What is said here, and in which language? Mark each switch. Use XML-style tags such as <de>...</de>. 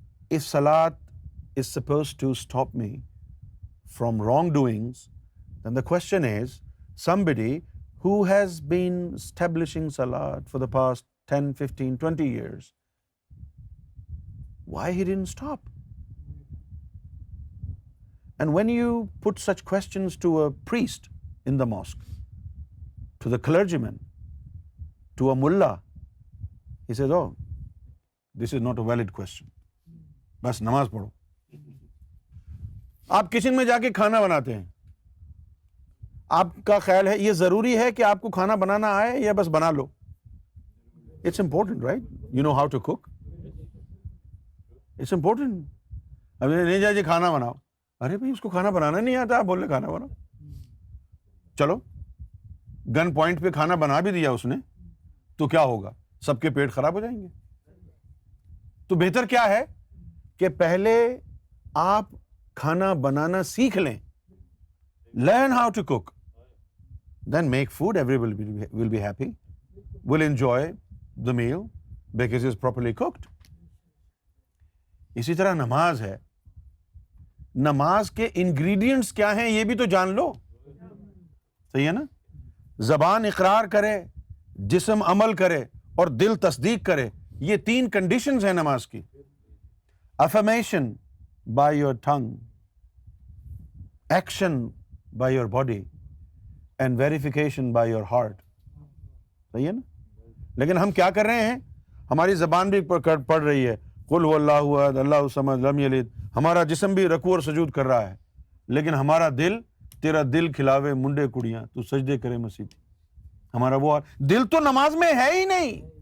<en>if salat is supposed to stop me from wrongdoings, then the question is, somebody who has been establishing salat for the past 10, 15, 20 years, why he didn't stop? And when you put such questions to a priest in the mosque, to the clergyman, to a mullah, he says, oh, this is not a valid question.</en> <ur>بس نماز پڑھو۔ آپ kitchen میں جا کے کھانا بناتے ہیں، آپ کا خیال ہے یہ ضروری ہے کہ آپ کو کھانا بنانا آئے یا بس بنا لو؟</ur> <en>It's important, right? You know how to cook, it's important.</en> <ur>اب نہیں جائے کھانا بناؤ، ارے بھائی اس کو کھانا بنانا نہیں آتا، آپ بول رہے کھانا بناؤ، چلو گن پوائنٹ پہ کھانا بنا بھی دیا اس نے تو کیا ہوگا؟ سب کے پیٹ خراب ہو جائیں گے۔ تو بہتر کیا ہے کہ پہلے آپ کھانا بنانا سیکھ لیں،</ur> <en>learn how to cook, then make food, everybody will be happy, will enjoy the meal, because it's properly cooked.</en> <ur>اسی طرح نماز ہے. نماز کے انگریڈینٹس کیا ہیں یہ بھی تو جان لو. صحیح ہے نا؟ زبان اقرار کرے, جسم عمل کرے اور دل تصدیق کرے, یہ 3 کنڈیشنز ہیں نماز کی.</ur> <en>affirmation by your tongue, action by your body and verification by your heart.</en> <ur>صحیح ہے نا؟ لیکن ہم کیا کر رہے ہیں؟ ہماری زبان بھی پڑھ رہی ہے</ur> <ar>قل هو اللہ احد اللہ الصمد لم یلد,</ar> <ur>ہمارا جسم بھی رکوع اور سجود کر رہا ہے, لیکن ہمارا دل,</ur> <pa>تیرا دل کھلاوے منڈے کڑیاں تو سجدے کرے مسیح.</pa> <ur>ہمارا وہ دل تو نماز میں ہے ہی نہیں.</ur>